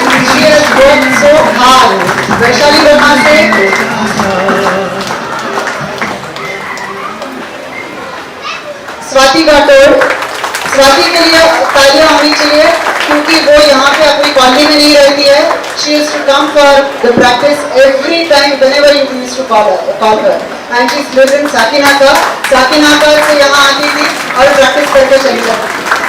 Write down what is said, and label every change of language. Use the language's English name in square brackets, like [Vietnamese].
[English] She has worked so hard. Vaishali Bomase. [Hindi] Swati Rathore. Swati के लिए तालियां होनी चाहिए क्योंकि वो यहाँ पे अपनी कॉलोनी में नहीं रहती है. [English] She used to come for the practice every time whenever you used to call her. And she lives in Sakinaka. [Hindi] Sakinaka से यहाँ आती थी और प्रैक्टिस करके चली जाती थी.